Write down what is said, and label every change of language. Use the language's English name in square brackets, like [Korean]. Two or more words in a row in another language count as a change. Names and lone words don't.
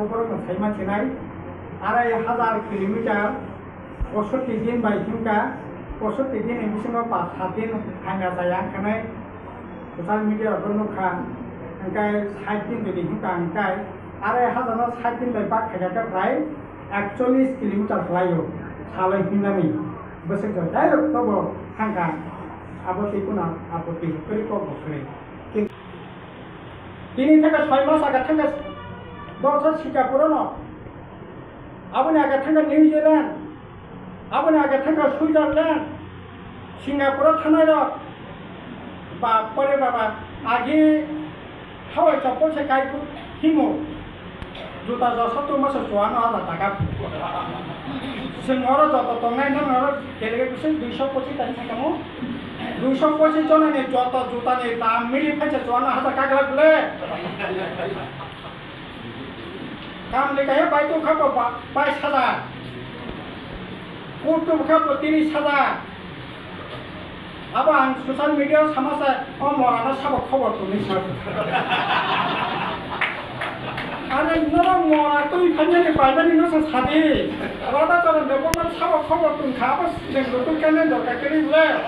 [Bodo] बर मोनसाय मानसिनाय 2,500 किलोमीटर 65 दिन बाय हिंका 65 दिन एमिसिनो 5 दिन हांगा जाया खानाय ससियेल मीडिया बर नुखा ओंखाय 60 दिन जुदि हिंका ओंखाय 2,560 दिन बाय बाक खायगा प्राय 41 किलोमीटर लायो सालाय हिंनानै बोसोर जराय तब हांगा आपत्ति पुनः आपत्ति करी को बकरे तिनी थाका 6 मास आगा थांगा दरसा सिंगापुर न आबुनि आगा थांगा निउजिलेंड आबुनि आगा थांगा सुइजारलैंड सिंगापुर थानाय र बापरे बाबा आगे हावाय चप्पल से काय को हिमो जुता जसो तो मास जोआनो आला टाका जोंर जत तंनाय नर डेलिगेसन 225 तानि थाकामो 225 जनानि जत जुतानि दाम मिलि फाइसे जोआनो हाजार कागला बोले काम लेखाया बायतो खाबो 22,000 कुटुब खाबो 30,000 अब आं ससियेल मीडिया समाजा मराना साबक खबर तो निसा आरो नरा मरा तो इफाननि बायबानि नसा सादि रादा जरा देबोन साबक खबर तो खाबो जों लुटुन काने दरकार करि बोले